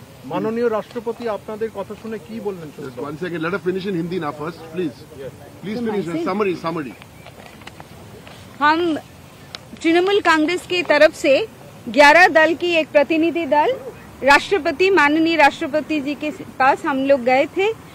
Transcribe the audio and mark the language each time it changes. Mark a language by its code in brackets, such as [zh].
[bn] মাননীয় রাষ্ট্রপতি আপনাদের কথা শুনে কি বললেন? [en] One second, let her finish in Hindi now first, please. Please finish in summary. [hi] हम तृणमूल कांग्रेस की तरफ से 11 दल की एक प्रतिनिधि दल राष्ट्रपति माननीय राष्ट्रपति जी के पास हम लोग गए थे।